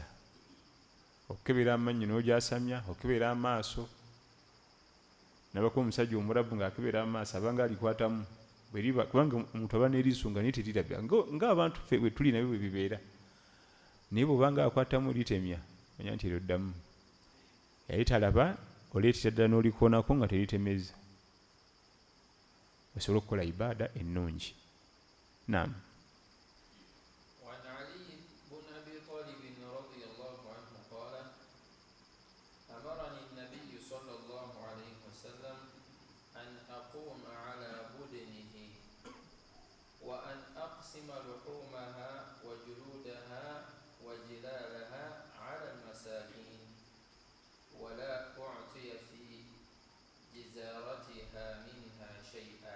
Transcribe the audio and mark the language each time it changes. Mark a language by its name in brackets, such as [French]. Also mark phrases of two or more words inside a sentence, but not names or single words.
[Ganda] Okukebera amannyo n'ogyasamya, okukebera amaaso, nabako omusajja omulabu ng'akebera amaaso abanga alikwatamu kubanga omuntu aba n'eriiso nga naye terirabya ng'abantu ffe bwe tuli nabyo bwe bibeera, naye bw'obanga akwatamu litemya manya nti eryoddamu, yali talaba oleetera ddala n'olikoonako nga teritemeza, osobole okukola ibaada ennungi. Naam. [Arabic] وعن علي بن أبي طالب رضي الله عنه قال أمرني النبي صلى الله عليه وسلم أن أقوم على بدنه وأن أقسم لحومها وجلودها وجلالها على المساكين ولا أعطي في جزارتها منها شيئا.